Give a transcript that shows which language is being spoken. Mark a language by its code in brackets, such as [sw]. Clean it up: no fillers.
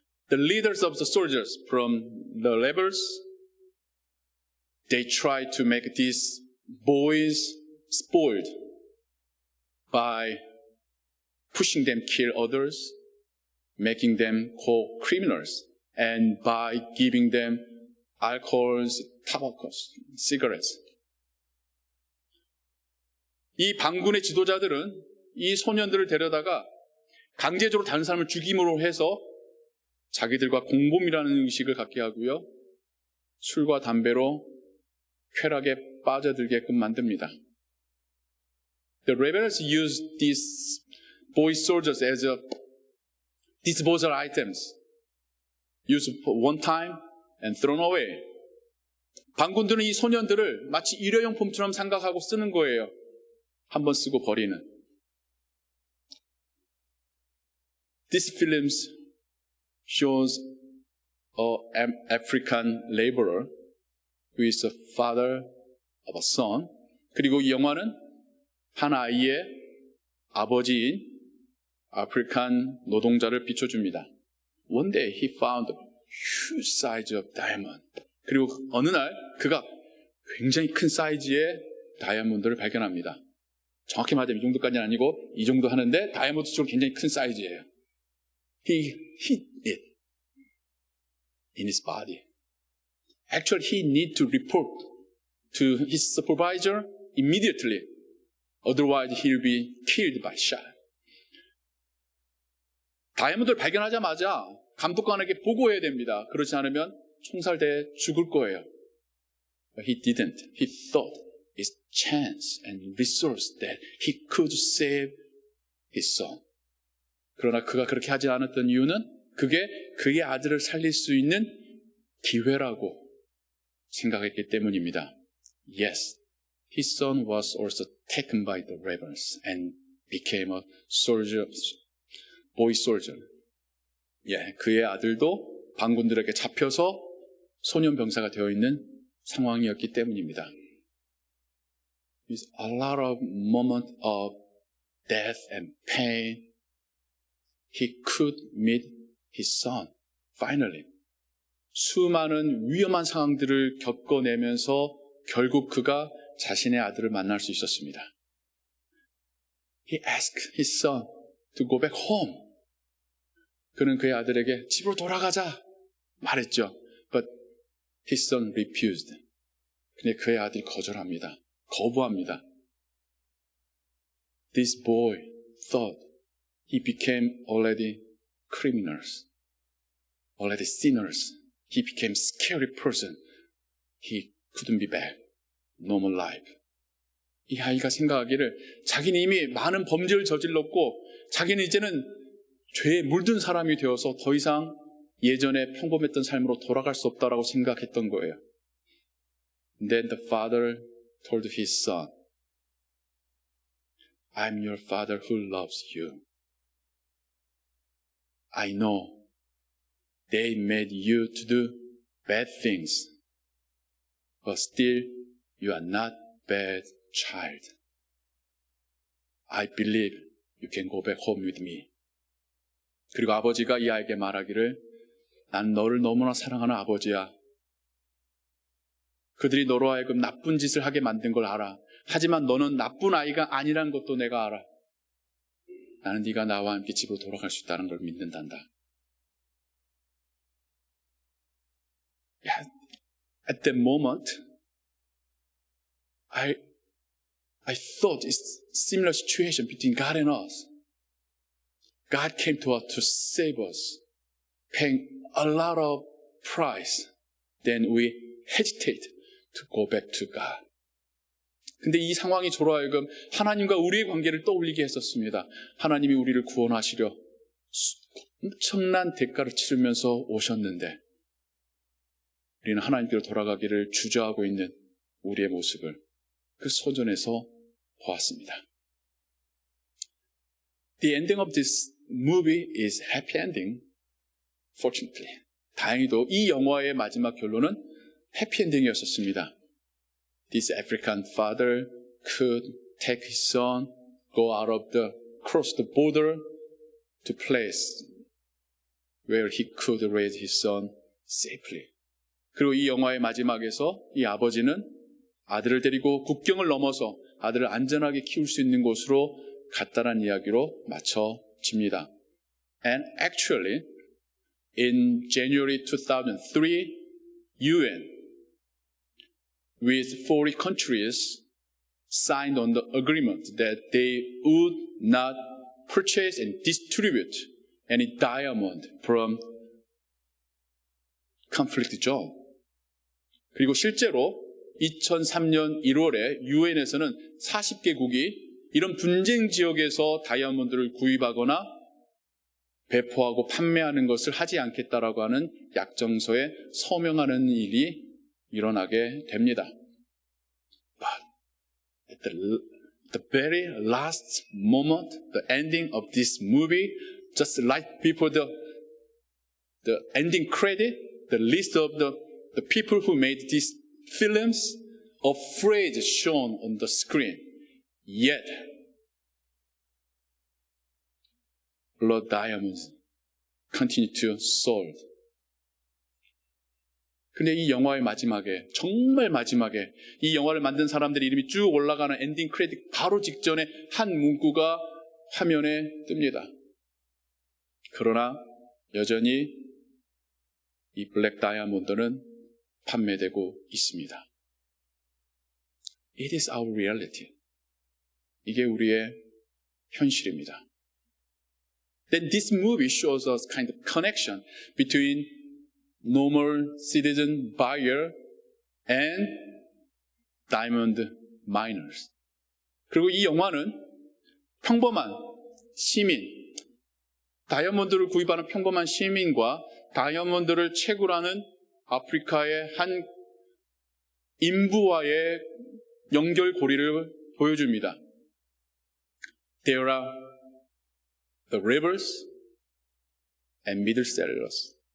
[en] The leaders of the soldiers from the rebels, they tried to make these boys spoiled by pushing them kill others making them co-criminals, and by giving them alcohols, tobacco's, cigarettes. [ko] 이 반군의 지도자들은 이 소년들을 데려다가 강제적으로 다른 사람을 죽임으로 해서 자기들과 공범이라는 의식을 갖게 하고요. 술과 담배로 쾌락에 빠져들게끔 만듭니다. [en] The rebels used these boy soldiers as disposal items, used one time and thrown away. [ko] 반군들은 이 소년들을 마치 일회용품처럼 생각하고 쓰는 거예요. 한번 쓰고 버리는. [en] These films shows an African laborer who is the father of a son. [ko] 그리고 이 영화는 한 아이의 아버지인 아프리칸 노동자를 비춰줍니다. [en] One day he found a huge size of diamond. [ko] 그리고 어느 날 그가 굉장히 큰 사이즈의 다이아몬드를 발견합니다. 정확히 말하자면 이 정도까지는 아니고 이 정도 하는데 다이아몬드처럼 굉장히 큰 사이즈예요. [en] He hid it in his body. Actually, he need to report to his supervisor immediately. Otherwise, he'll be killed by shot. [ko] 다이아몬드를 발견하자마자 감독관에게 보고해야 됩니다. 그렇지 않으면 총살돼 죽을 거예요. [en] But he didn't. He thought it's chance and resource that he could save his son. [ko] 그러나 그가 그렇게 하지 않았던 이유는 그게 그의 아들을 살릴 수 있는 기회라고 생각했기 때문입니다. [en] Yes, his son was also taken by the rebels and became a soldier, boy soldier. [ko] 예, 그의 아들도 반군들에게 잡혀서 소년 병사가 되어 있는 상황이었기 때문입니다. [en] There's a lot of moments of death and pain. He could meet his son, finally. [ko] 수많은 위험한 상황들을 겪어내면서 결국 그가 자신의 아들을 만날 수 있었습니다. [en] He asked his son to go back home. [ko] 그는 그의 아들에게 집으로 돌아가자 말했죠. [en] But his son refused. [ko] 근데 그의 아들이 거절합니다. 거부합니다. [en] This boy thought he became already criminals, already sinners. He became scary person. He couldn't be back. Normal life. [ko] 이 아이가 생각하기를 자기는 이미 많은 범죄를 저질렀고 자기는 이제는 죄에 물든 사람이 되어서 더 이상 예전에 평범했던 삶으로 돌아갈 수 없다라고 생각했던 거예요. [en] Then the father told his son, I'm your father who loves you. I know they made you to do bad things, but still you are not bad child. I believe you can go back home with me. [ko] 그리고 아버지가 이 아이에게 말하기를 난 너를 너무나 사랑하는 아버지야. 그들이 너로 하여금 나쁜 짓을 하게 만든 걸 알아. 하지만 너는 나쁜 아이가 아니란 것도 내가 알아. 나는 네가 나와 함께 집으로 돌아갈 수 있다는 걸 믿는단다. [en] Yeah. At that moment, I thought it's similar situation between God and us. God came to us to save us, paying a lot of price. Then we hesitate to go back to God. [ko] 근데 이 상황이 저로 하여금 하나님과 우리의 관계를 떠올리게 했었습니다. 하나님이 우리를 구원하시려 엄청난 대가를 치르면서 오셨는데 우리는 하나님께로 돌아가기를 주저하고 있는 우리의 모습을 그 소전에서 보았습니다. [en] The ending of this movie is happy ending, fortunately. [ko] 다행히도 이 영화의 마지막 결론은 해피엔딩이었었습니다. [en] This African father could take his son, go out of cross the border to place where he could raise his son safely. [ko] 그리고 이 영화의 마지막에서 이 아버지는 아들을 데리고 국경을 넘어서 아들을 안전하게 키울 수 있는 곳으로 갔다는 이야기로 마쳐집니다. [en] And actually, in January 2003, UN with 40 countries signed on the agreement that they would not purchase and distribute any diamond from conflict zone. [ko] 그리고 실제로 2003년 1월에 UN에서는 40개국이 이런 분쟁 지역에서 다이아몬드를 구입하거나 배포하고 판매하는 것을 하지 않겠다라고 하는 약정서에 서명하는 일이 일어나게 됩니다. [en] But at the very last moment, the ending of this movie, just like before the ending credit, the list of the people who made these films, a phrase shown on the screen. Yet, blood diamonds continue to sold. [ko] 근데 이 영화의 마지막에, 정말 마지막에 이 영화를 만든 사람들의 이름이 쭉 올라가는 엔딩 크레딧 바로 직전에 한 문구가 화면에 뜹니다. 그러나 여전히 이 블랙 다이아몬드는 판매되고 있습니다. [en] It is our reality. [ko] 이게 우리의 현실입니다. [en] Then this movie shows us kind of connection between normal citizen buyer and diamond miners. [ko] 그리고 이 영화는 평범한 시민, 다이아몬드를 구입하는 평범한 시민과 다이아몬드를 채굴하는 아프리카의 한 인부와의 연결고리를 보여줍니다. [en] There are the rivers and middle sellers.